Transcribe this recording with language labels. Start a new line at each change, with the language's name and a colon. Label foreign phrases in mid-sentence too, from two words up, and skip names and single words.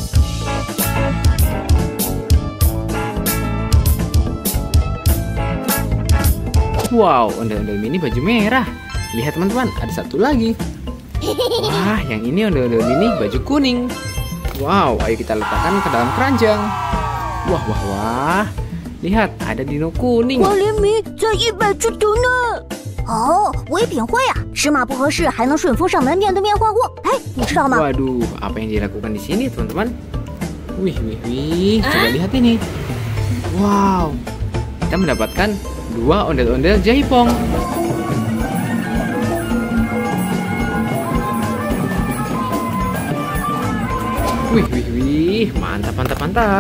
Indonesian: Wow, ondel-ondel mini baju merah. Lihat teman-teman, ada satu lagi. Wah, yang ini ondel-ondel mini baju kuning. Wow, ayo kita letakkan ke dalam keranjang. Wah, wah, wah. Lihat, ada dino kuning. 我连米在100只头呢。
Chinese: 哦，唯品会啊，尺码不合适还能顺丰上门，面对面换货。哎，你知道吗？
Indonesian: Waduh, apa yang dilakukan di sini teman-teman? Wih, wih, wih. Coba lihat ini. Wow, kita mendapatkan 2 ondel-ondel jaipong. Wih, wih, wih, mantap, mantap, mantap.